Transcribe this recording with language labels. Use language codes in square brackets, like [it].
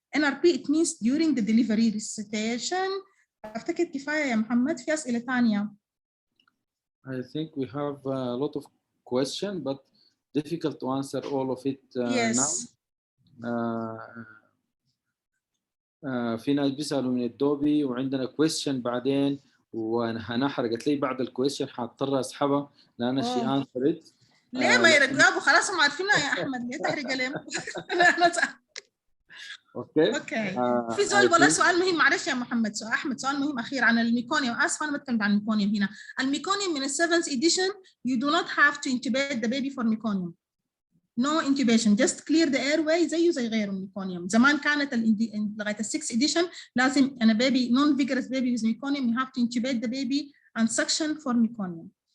[en] NRP it means during the delivery resuscitation. [ar] أفتكر كفاية يا محمد، في أسئلة ثانية. [en] I think we have a lot of questions, but difficult to answer all of it yes. now. [ar] في ناس بيسألوا من الدوبي وعندنا question بعدين، وأنا حرقت لي بعد الكويشن حاضطر أسحبها لأن شي answered. ليه ما يرجعوا خلاص هم عارفينها يا أحمد، ليه تحرق لهم؟ اوكي اوكي. في سؤال والله سؤال مهم، معلش يا محمد، سؤال احمد، سؤال مهم اخير عن الميكونيوم. اسف انا بتكلم عن الميكونيوم هنا. الميكونيوم من السيفنث اديشن [en] you do not have to intubate the baby for meconium. No intubation, just clear the airway [ar] زيه زي غيره الميكونيوم. زمان كانت لغايه السكس اديشن لازم انا [en] baby non vigorous baby with meconium you have to intubate the baby and suction for meconium.